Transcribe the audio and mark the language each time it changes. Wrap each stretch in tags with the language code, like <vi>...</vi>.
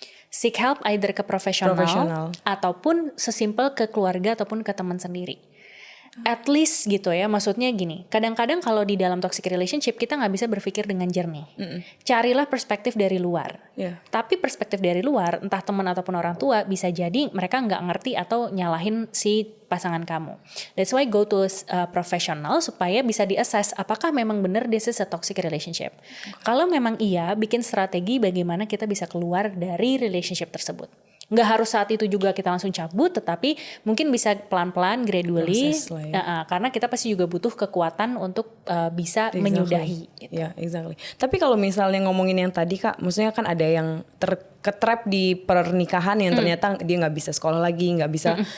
<en>Seek help</en> <id>either ke profesional ataupun sesimpel ke keluarga ataupun ke teman sendiri. At least gitu ya, maksudnya gini, kadang-kadang kalau di dalam toxic relationship kita gak bisa berpikir dengan jernih. Carilah perspektif dari luar. Tapi perspektif dari luar, entah teman ataupun orang tua, bisa jadi mereka gak ngerti atau nyalahin si pasangan kamu.</id> <en>That's why go to a professional</en> <id>supaya bisa di-assess apakah memang benar</id> <en>this is a toxic relationship.</en> <id>Kalau memang iya, bikin strategi bagaimana kita bisa keluar dari relationship tersebut. Nggak harus saat itu juga kita langsung cabut, tetapi mungkin bisa pelan-pelan, gradually, Proses lah ya. karena kita pasti juga butuh kekuatan untuk bisa menyudahi. Gitu. Ya, exactly. Tapi kalau misalnya ngomongin yang tadi Kak, maksudnya kan ada yang ketrap di pernikahan yang ternyata dia nggak bisa sekolah lagi, nggak bisa.</id>